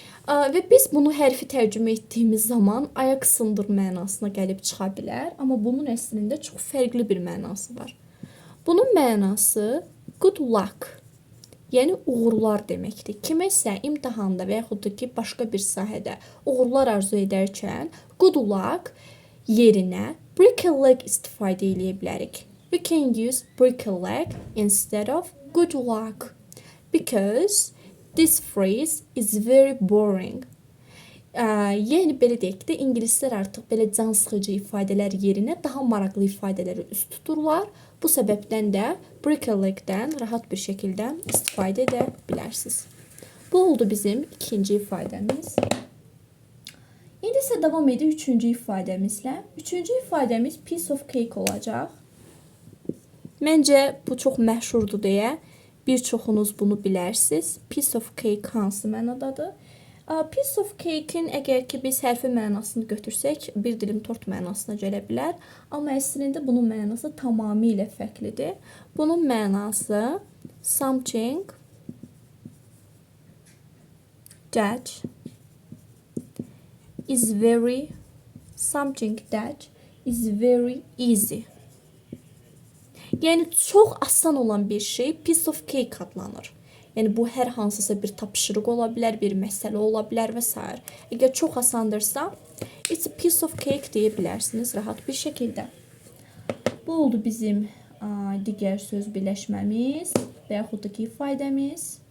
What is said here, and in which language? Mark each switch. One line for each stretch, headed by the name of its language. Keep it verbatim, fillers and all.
Azerbaijani: Ə, Və biz bunu hərfi tərcümə etdiyimiz zaman ayaq sındır mənasına gəlib çıxa bilər, amma bunun əslində çox fərqli bir mənası var. Bunun mənası
English: good luck,
Azerbaijani: yəni uğurlar deməkdir. Kiməsə imtahanda və yaxud da ki başqa bir sahədə uğurlar arzu edərkən good luck yerinə
English: break a leg
Azerbaijani: istifadə eləyə bilərik.
English: We can use break a leg instead of good luck because this phrase is very boring.
Azerbaijani: Ə, yəni belə deyək də, ingilislər artıq belə can sıxıcı ifadələr yerinə daha maraqlı ifadələrə üst tuturlar. Bu səbəbdən də
English: break a leg-
Azerbaijani: dən rahat bir şəkildə istifadə edə bilərsiniz. Bu oldu bizim ikinci ifadəmiz. İndi isə davam edirik üçüncü ifadəmizlə. Üçüncü ifadəmiz
English: piece of cake
Azerbaijani: olacaq. Məncə bu çox məşhurdur deyə bir çoxunuz bunu bilərsiniz. Piece of cake hansı mənadadır? A, Piece of cake-in əgər ki biz hərfi mənasını götürsək, bir dilim tort mənasına gələ bilər, amma əslində bunun mənası tamamilə fərqlidir. Bunun mənası
English: something that is very something that is very easy.
Azerbaijani: Yəni çox asan olan bir şey
English: piece of cake
Azerbaijani: adlanır. Yəni bu hər hansısa bir tapşırıq ola bilər, bir məsələ ola bilər və sair. Əgər çox asandırsa,
English: it's a piece of cake
Azerbaijani: deyə bilərsiniz rahat bir şəkildə. Bu oldu bizim a, digər söz birləşməmiz və yaxud da ki ifadəmiz.